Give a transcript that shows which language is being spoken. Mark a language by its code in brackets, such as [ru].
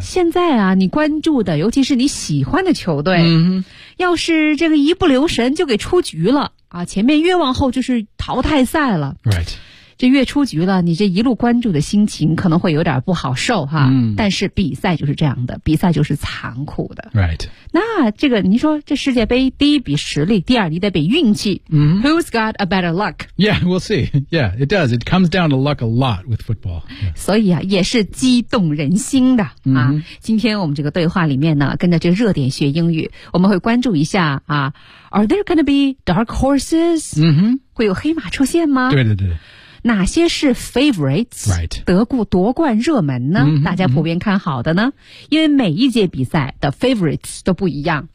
[zh] 现在啊，你关注的，尤其是你喜欢的球队，要是这个一不留神就给出局了，啊，前面越往后就是淘汰赛了。 [en] Right. [zh] 这越出局了，你这一路关注的心情可能会有点不好受哈。但是比赛就是这样的，比赛就是残酷的。 [en] Right. [zh] 那这个你说这世界杯第一比实力，第二你得比运气。 [en] Who's got a better luck? Yeah, we'll see. Yeah, it does. It comes down to luck a lot with football.、Yeah. [zh] 所以啊也是激动人心的啊。今天我们这个对话里面呢跟着这热点学英语，我们会关注一下啊 , [en] Are there gonna be dark horses?、 [zh] 会有黑马出现吗？对对对。哪些是 favorites、 [en] right. [zh] 德国夺冠热门呢、大家普遍看好的呢、因为每一届比赛的 favorites 都不一样，